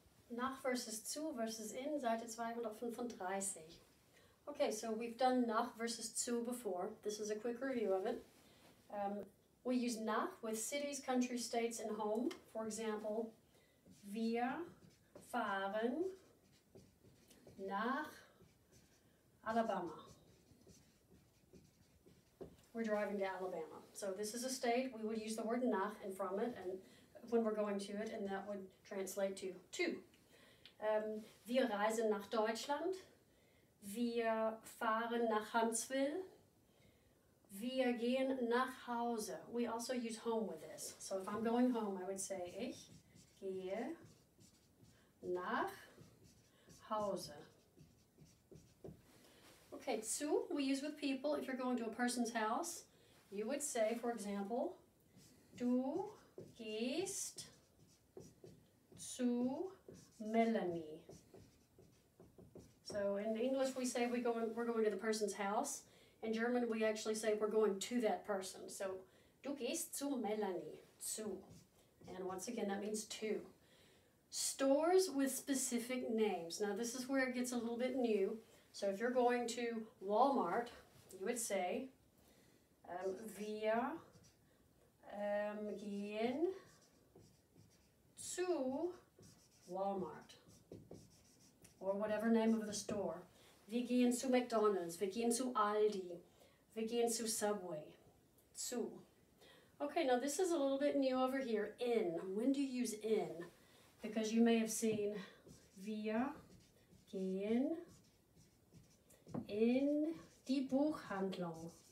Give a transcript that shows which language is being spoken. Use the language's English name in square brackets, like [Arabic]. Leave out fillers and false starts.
[German] Nach versus zu versus in, Seite 235. [English] Okay, so we've done nach versus zu before. This is a quick review of it. We use nach with cities, countries, states, and home. For example, [German] wir fahren nach Alabama. [English] We're driving to Alabama. So this is a state. We would use the word nach and from it, and when we're going to it, and that would translate to. [German] Wir reisen nach Deutschland. Wir fahren nach Huntsville. Wir gehen nach Hause. [English] We also use home with this. So if I'm going home, I would say [German] ich gehe nach Hause. [English] Okay, zu we use with people. If you're going to a person's house, you would say, for example, [German] du gehst zu Melanie. [English] So in English we say we're going to the person's house. In German we actually say we're going to that person. [German] So du gehst zu Melanie, zu. [English] And once again that means to. Stores with specific names. Now this is where it gets a little bit new. So if you're going to Walmart, you would say [German] wir gehen zu Walmart, [English] or whatever name of the store. [German] Wir gehen zu McDonald's, wir gehen zu Aldi, wir gehen zu Subway, zu. [English] Okay, now this is a little bit new over here, in. When do you use in? Because you may have seen [German] wir gehen in die Buchhandlung.